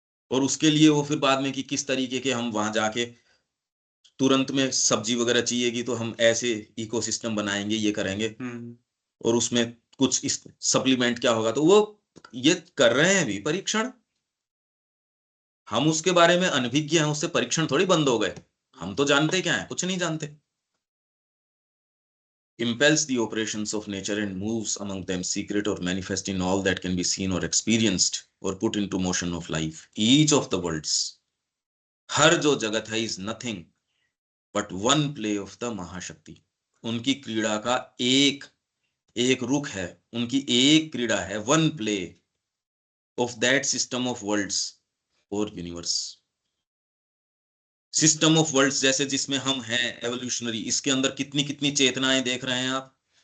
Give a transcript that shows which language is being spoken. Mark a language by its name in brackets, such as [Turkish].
[Hindi] और उसके लिए वो फिर बाद में कि किस तरीके के हम वहां जाके तुरंत में सब्जी वगैरह चाहिएगी तो हम ऐसे इकोसिस्टम बनाएंगे, ये करेंगे। और उसमें कुछ इस सप्लीमेंट क्या होगा, तो वो ये कर रहे हैं भी परीक्षण। हम उसके बारे में अनभिज्ञ हैं, उससे परीक्षण थोड़ी बंद हो गए। हम तो जानते क्या है, कुछ नहीं जानते। [English] impels the operations of nature and moves among them, secret or manifest in all that can be seen or experienced or put into motion of life. Each of the worlds, [Hindi] हर जो जगत है, [English] is nothing but one play of the Mahashakti. [Hindi] उनकी क्रीड़ा का एक एक रुख है, उनकी एक क्रीड़ा है, [English] one play of that system of worlds [Hindi] और यूनिवर्स। सिस्टम ऑफ वर्ल्ड्स जैसे जिसमें हम हैं एवोल्यूशनरी, इसके अंदर कितनी कितनी चेतनाएं देख रहे हैं आप।